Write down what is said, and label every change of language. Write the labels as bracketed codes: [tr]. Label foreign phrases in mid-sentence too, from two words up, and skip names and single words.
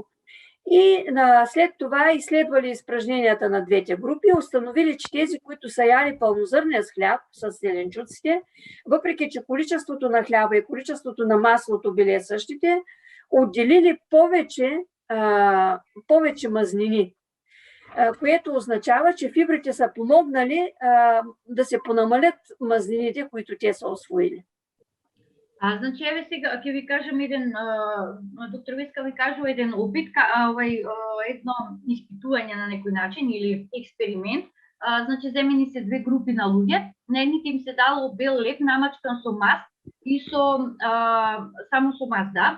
[bg] И след това изследвали изпражненията на двете групи, установили, че тези, които са яли пълнозърнест хляб с зеленчуците, въпреки че количеството на хляба и количеството на маслото били същите, отделили повече мазнини, което означава, че фибрите са помогнали да се понамалят мазнините, които те са освоили. [mk] Значи, еве сега ќе ви кажам еден, доктор Веска ви кажува еден опит, едно испитување на некој начин или експеримент, значи земени се две групи на луѓе. На едните им се дало бел леб намачкан со мас и само со мас, да.